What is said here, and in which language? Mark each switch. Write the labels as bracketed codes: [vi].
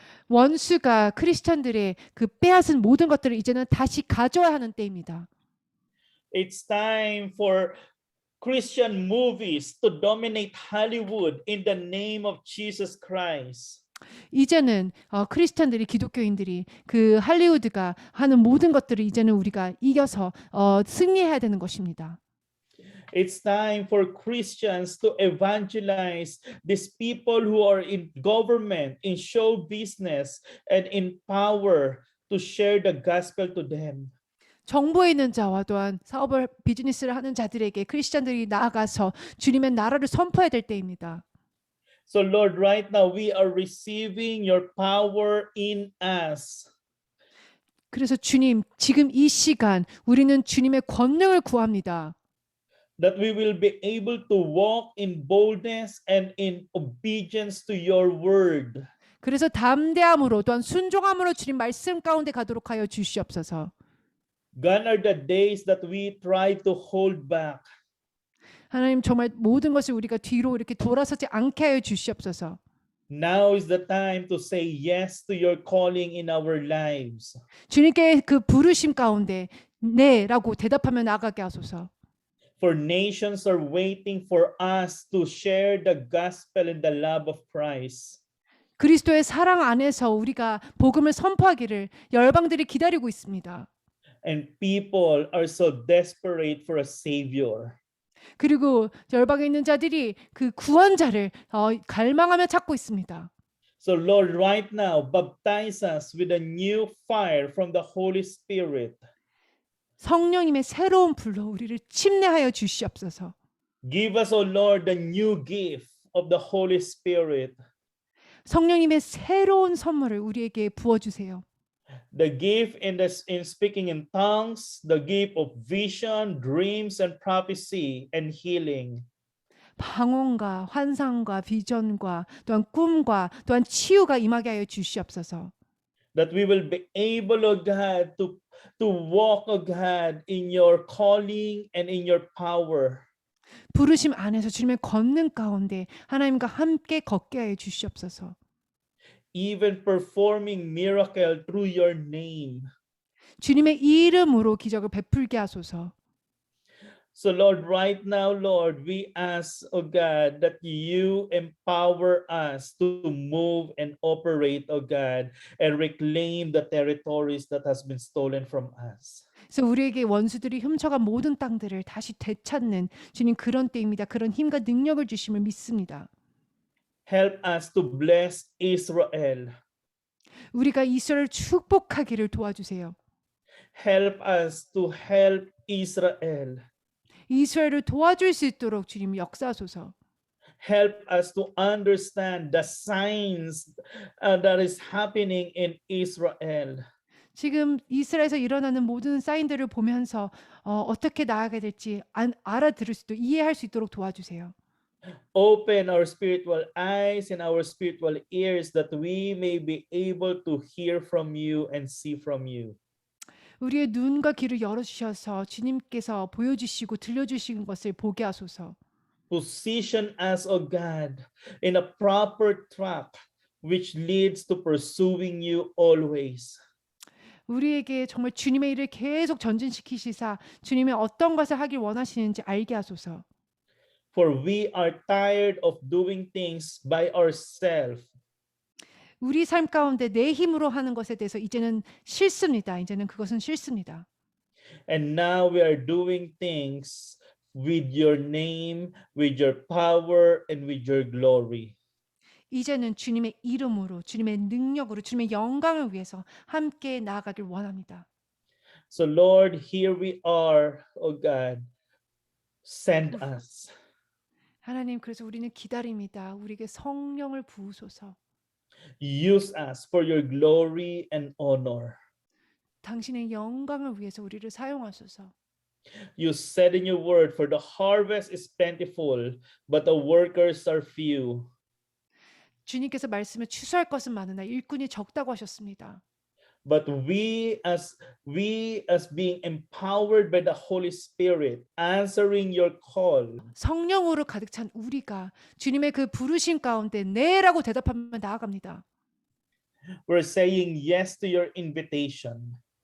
[ko] 원수가 크리스천들의 그 빼앗은 모든 것들을 이제는 다시 가져야 하는 때입니다. [en] It's time for Christian movies to dominate Hollywood in the name of Jesus Christ. [ko] 이제는 크리스천들이 기독교인들이 그 할리우드가 하는 모든 것들을 이제는 우리가 이겨서 승리해야 되는 것입니다. [en] It's time for Christians to evangelize these people who are in government, in show business, and in power to share the gospel to them. [ko] 정부에 있는 자와 또한 사업을 비즈니스를 하는 자들에게 크리스천들이 나아가서 주님의 나라를 선포해야 될 때입니다. [en] So Lord, right now we are receiving your power in us. [ko] 그래서 주님, 지금 이 시간 우리는 주님의 권능을 구합니다. [en] That we will be able to walk in boldness and in obedience to your word. [ko] 그래서 담대함으로 또한 순종함으로 주님 말씀 가운데 가도록 하여 주시옵소서. [en] Gone are the days that we try to hold back. [ko] 하나님 정말 모든 것을 우리가 뒤로 이렇게 돌아서지 않게 하여 주시옵소서. [en] Now is the time to say yes to your calling in our lives. [ko] 주님께 그 부르심 가운데 네라고 대답하며 나아가게 하소서. [en] For nations are waiting for us to share the gospel and the love of Christ. [ko] 그리스도의 사랑 안에서 우리가 복음을 선포하기를 열방들이 기다리고 있습니다. [en] And people are so desperate for a savior. [ko] 그리고 열방에 있는 자들이 그 구원자를 갈망하며 찾고 있습니다. [en] So Lord, right now, baptize us with a new fire from the Holy Spirit. [ko] 성령님의 새로운 불로 우리를 침례하여 주시옵소서. [en] Give us, O Lord, the new gift of the Holy Spirit. [ko] 성령님의 새로운 선물을 우리에게 부어주세요. [en] The gift in speaking in tongues, the gift of vision, dreams, and prophecy, and healing. [ko] 방언과 환상과 비전과 또한 꿈과 또한 치유가 임하게 하여 주시옵소서. [en] That we will be able, O God, to walk, O God, in your calling and in your power. [ko] 부르심 안에서 주님의 권능 가운데 하나님과 함께 걷게 하여 주시옵소서. [en] Even performing miracle through your name. [ko] 주님의 이름으로 기적을 베풀게 하소서. [en] So Lord, right now, Lord, we ask, oh God, that you empower us to move and operate, oh God, and reclaim the territories that has been stolen from us. [ko] 그래서 우리에게 원수들이 훔쳐간 모든 땅들을 다시 되찾는 주님 그런 때입니다. 그런 힘과 능력을 주심을 믿습니다. [en] Help us to bless Israel. [ko] 우리가 이스라엘을 축복하기를 도와주세요. [en] Help us to help Israel. [ko] 이스라엘을 도와줄 수 있도록 주님 역사하소서. [en] Help us to understand the signs that is happening in Israel. [ko] 지금 이스라엘에서 일어나는 모든 사인들을 보면서 어떻게 나아가야 될지 알아들을 수 있도록 이해할 수 있도록 도와주세요. [en] Open our spiritual eyes and our spiritual ears that we may be able to hear from you and see from you. [ko] 우리의 눈과 귀를 열어주셔서 주님께서 보여주시고 들려주시는 것을 보게 하소서. [en] Position us, O God, in a proper track which leads to pursuing you always. [ko] 우리에게 정말 주님의 일을 계속 전진시키시사 주님의 어떤 것을 하길 원하시는지 알게 하소서. [en] For we are tired of doing things by ourselves. [ko] 우리 삶 가운데 내 힘으로 하는 것에 대해서 이제는 싫습니다. 이제는 그것은 싫습니다. [en] And now we are doing things with your name, with your power, and with your glory. [ko] 이제는 주님의 이름으로, 주님의 능력으로, 주님의 영광을 위해서 함께 나아가길 원합니다. [en] So Lord, here we are, O God. Send us. [ko] 하나님, 그래서 우리는 기다립니다. 우리에게 성령을 부으소서. [en] Use us for your glory and honor. [ko] 당신의 영광을 위해서 우리를 사용하소서. [en] You said in your word, for the harvest is plentiful, but the workers are few. [ko] 주님께서 말씀에 추수할 것은 많으나 일꾼이 적다고 하셨습니다. [en] But we as being empowered by the Holy Spirit, answering your call, [ko] 성령으로 가득 찬 우리가 주님의 그 부르심 가운데 네라고 대답하며 나아갑니다. [en] we're saying yes to your invitation.